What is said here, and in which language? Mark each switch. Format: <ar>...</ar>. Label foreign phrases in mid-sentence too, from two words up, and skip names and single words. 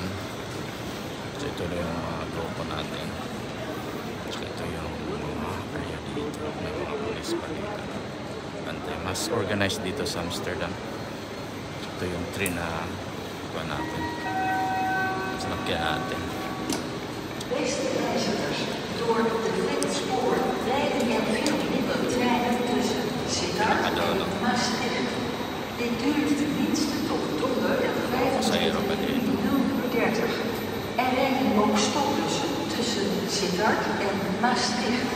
<tl>So ito na yung mga grupo natin. So ito yung mga area dito. May mga police pa dito. Mas organized dito sa Amsterdam. So ito yung train na kuha natin. Sinakyan natin.</tl> <nl>Beste reizigers, door de Flitspoor rijden er veel minder treinen tussen Sittard en Maastricht. Dit duurt tenminste tot donderdag 25 juli 0:30. Er rijden ook stopbussen tussen Sittard en Maastricht.</nl>